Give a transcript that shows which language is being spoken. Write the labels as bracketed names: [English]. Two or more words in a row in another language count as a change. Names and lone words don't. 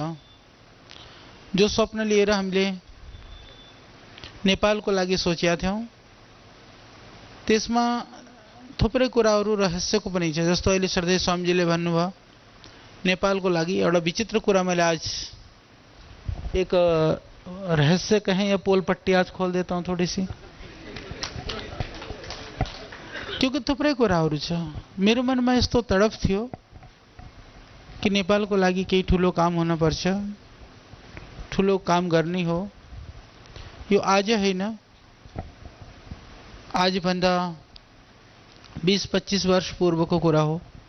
[Nepali] जो स्वप्न लिएर हामीले नेपालको लागि सोचेका थियौं, त्यसमा थुप्रै कुराहरू रहस्यको पनि छ। जस्तो अहिले श्रद्धेय स्वामीजीले भन्नुभयो नेपालको लागि एउटा विचित्र कुरा मैले आज एक रहस्य [Hindi] कहें या पोल पट्टी आज खोल देता हूँ थोड़ी सी, क्योंकि [Nepali] थुप्रै कुराहरू छ। मेरो मनमा यस्तो तडप थियो कि नेपालको लागि केही ठुलो काम हुन पर्छ, ठुलो काम गर्ने हो। यो आज होइन, आज भन्दा 20-25 वर्ष पूर्वको कुरा हो।